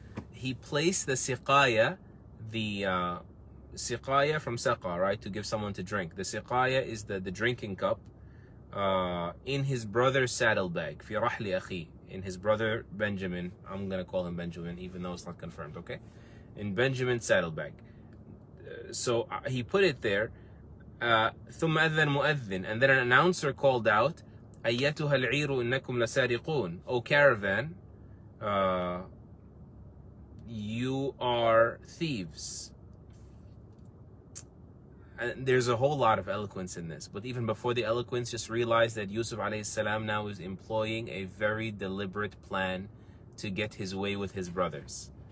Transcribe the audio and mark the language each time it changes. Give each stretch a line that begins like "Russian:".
English: he placed the siqaya, the siqaya from saqa, right, to give someone to drink. The siqaya is the drinking cup, in his brother's saddlebag,
Arabic: fi rahli akhi,
English: in his brother Benjamin. I'm gonna call him Benjamin, even though it's not confirmed. Okay, in Benjamin's saddlebag. So he put it there.
Arabic: ثم أذن مؤذن,
English: and then an announcer called out,
Arabic: أيتها العير إنكم لسارقون.
English: O caravan, you are thieves. And there's a whole lot of eloquence in this, but even before the eloquence, just realize that Yusuf alayhi salam now is employing a very deliberate plan to get his way with his brothers.